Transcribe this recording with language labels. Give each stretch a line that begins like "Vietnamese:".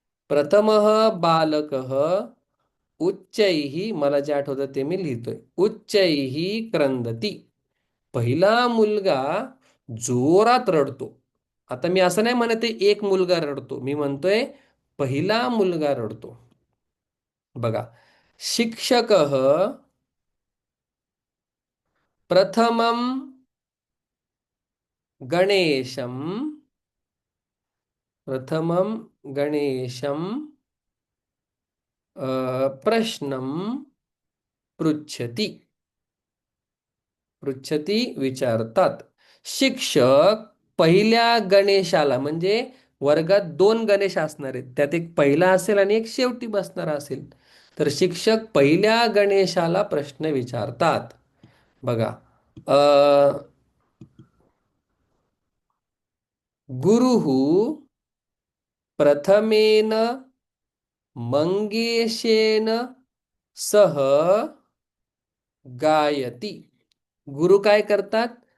Sanskrit: प्रथमः बालकः उच्चैः,
Marathi: मला जे आठवतं ते मी लिहितोय,
Sanskrit: उच्चैः क्रंदती.
Marathi: पहिला मुलगा जोरात रडतो. आता मी असं नाही म्हणत आहे एक मुलगा रडतो, मी म्हणतोय पहिला मुलगा रडतो.
Sanskrit: बघा, शिक्षकः प्रथमं गणेशं प्रथमं गणेशं प्रश्नं पृच्छति.
Marathi: पृच्छती विचारतात. शिक्षक पहिल्या गणेशाला, म्हणजे वर्गात दोन गणेश असणार आहेत, त्यात एक पहिला असेल आणि एक शेवटी बसणारा असेल. तर शिक्षक पहिल्या गणेशाला प्रश्न विचारतात.
Sanskrit: बघा, गुरुः प्रथमेन मंगेशेन सह गायती.
Marathi: गुरु काय करतात?